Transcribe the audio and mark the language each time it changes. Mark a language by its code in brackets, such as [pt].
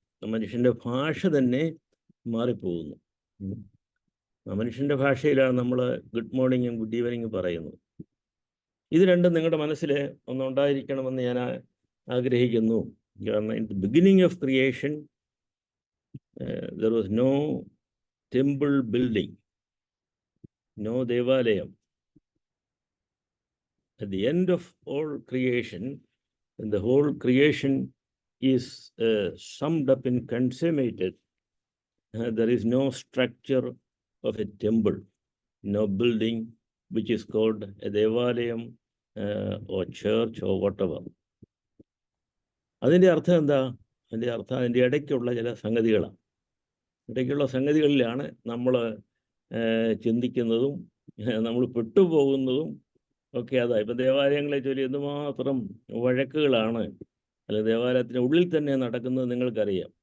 [ml] മനുഷ്യൻ്റെ ഭാഷ തന്നെ മാറിപ്പോകുന്നു. മനുഷ്യൻ്റെ ഭാഷയിലാണ് നമ്മൾ ഗുഡ് മോർണിംഗും ഗുഡ് ഈവനിങ്ങും പറയുന്നത്. ഇത് രണ്ടും നിങ്ങളുടെ മനസ്സിൽ ഒന്നുണ്ടായിരിക്കണമെന്ന് ഞാൻ ആഗ്രഹിക്കുന്നു. [en] കാരണം in the beginning of creation there was no temple building, no ദേവാലയം. At the end of all creation, and the whole creation is summed up and consummated, there is no structure of a temple, no building which is called a devalayam or church or whatever. [ml] അതിൻ്റെ അർത്ഥം എന്താ? അതിൻ്റെ അർത്ഥം അതിൻ്റെ ഇടയ്ക്കുള്ള ചില സംഗതികളാണ്. ഇടയ്ക്കുള്ള സംഗതികളിലാണ് നമ്മൾ ചിന്തിക്കുന്നതും നമ്മൾ പെട്ടുപോകുന്നതും ഒക്കെ. അതാ ഇപ്പം ദേവാലയങ്ങളെ ചൊല്ലി എന്തുമാത്രം വഴക്കുകളാണ്, അല്ലെങ്കിൽ ദേവാലയത്തിൻ്റെ ഉള്ളിൽ തന്നെ നടക്കുന്നത് നിങ്ങൾക്കറിയാം.